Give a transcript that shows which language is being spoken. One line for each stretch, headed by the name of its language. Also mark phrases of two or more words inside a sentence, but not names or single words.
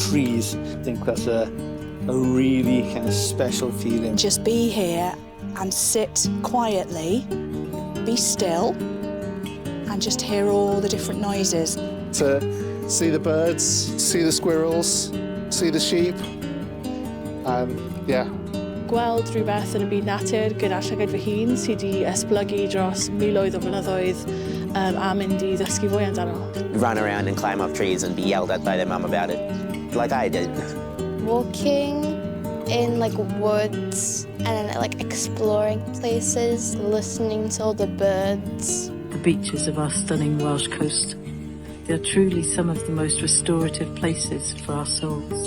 English: I think that's a a really kind of special feeling. Just be here and sit quietly, be still, and just hear all the different noises. To see the birds, see the squirrels, see the sheep, yeah.
Welsh: Gweld rhywbeth yn y byd natur gyda llygad fy hun sydd wedi esblygu dros miloedd o flynyddoedd a mynd I ddysgu fwy amdano.
English: Run around and climb up trees and be yelled at by their mum about it, like I did. Walking in like woods and like exploring places, listening to all the birds. The beaches of our stunning Welsh coast. They're truly some of the most restorative places for our souls.